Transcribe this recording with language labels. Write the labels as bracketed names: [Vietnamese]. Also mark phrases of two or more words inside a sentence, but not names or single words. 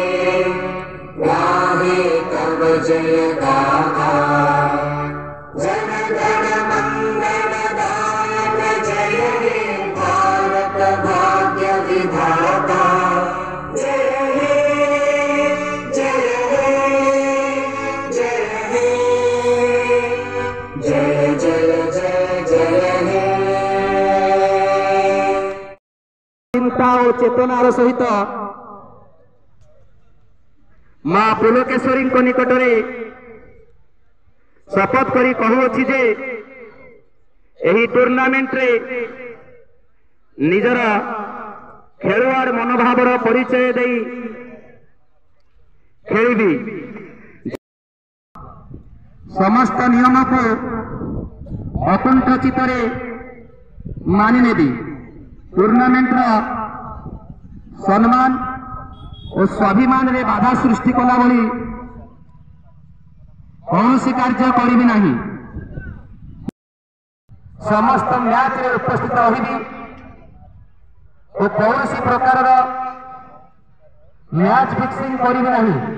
[Bangla] গাহে তব জয় গাথা জন গণ মঙ্গল দায়ক জয় হে ভারত ভাগ্য বিধাতা জয় হে জয় হে জয় হে জয় জয় জয় জয় হে [Odia] ଚିନ୍ତା ଔର ଚେତନାର ସହିତ ମା ପୁଲକେଶ୍ୱରୀ ନିକଟରେ ଶପଥ କରି କହୁଛି ଯେ ଏହି ଟୁର୍ଣ୍ଣାମେଣ୍ଟ ରେ ନିଜର ଖେଳୁଆଡ଼ ମନୋଭାବର ପରିଚୟ ଦେଇ ଖେଳିବି ସମସ୍ତ ନିୟମ କୁ ଅକୁଣ୍ଠ ଚିତ୍ତରେ ମାନି ନେବି ଟୁର୍ଣ୍ଣାମେଣ୍ଟ ସମ୍ମାନ ଔର ସ୍ୱାଭିମାନ ରେ ବାଧା ସୃଷ୍ଟି କଲା ଭଳି କୌଣସି କାର୍ଯ୍ୟ କରି ନାହିଁ ସମସ୍ତ ମ୍ୟାଚ ରେ ଉପସ୍ଥିତ ରହି ଔର କୌଣସି ପ୍ରକାର [English] match fixing [Odia] କରି ନାହିଁ